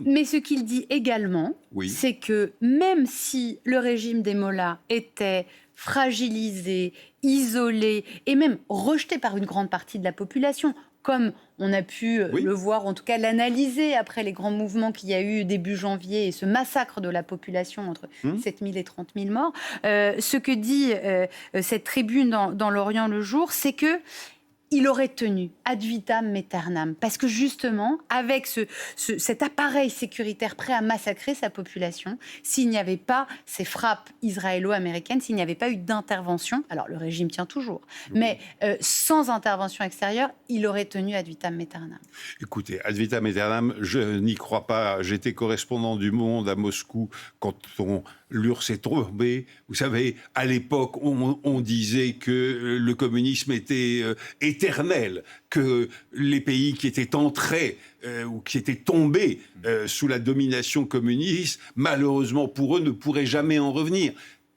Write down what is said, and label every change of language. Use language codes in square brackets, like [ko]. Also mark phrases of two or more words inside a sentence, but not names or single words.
[fr] Mais ce qu'il dit également, c'est que même si le régime des Mollahs était fragilisé, isolé, et même rejeté par une grande partie de la population, comme on a pu le voir, en tout cas l'analyser après les grands mouvements qu'il y a eu début janvier et ce massacre de la population entre 7 000 et 30 000 morts. Ce que dit cette tribune dans l'Orient le jour, c'est que il aurait tenu [la] ad vitam aeternam, [fr] parce que justement, avec cet appareil sécuritaire prêt à massacrer sa population, s'il n'y avait pas ces frappes israélo-américaines, s'il n'y avait pas eu d'intervention, alors le régime tient toujours, mais sans intervention extérieure, il aurait tenu [la] ad vitam aeternam. Écoutez, ad vitam aeternam, [fr] je n'y crois pas. J'étais correspondant du Monde à Moscou quand l'URSS est tombé. Vous savez, à l'époque, on disait que le communisme était éternel, que les pays qui étaient entrés ou qui étaient tombés sous la domination communiste, malheureusement pour eux, ne pourraient jamais en revenir.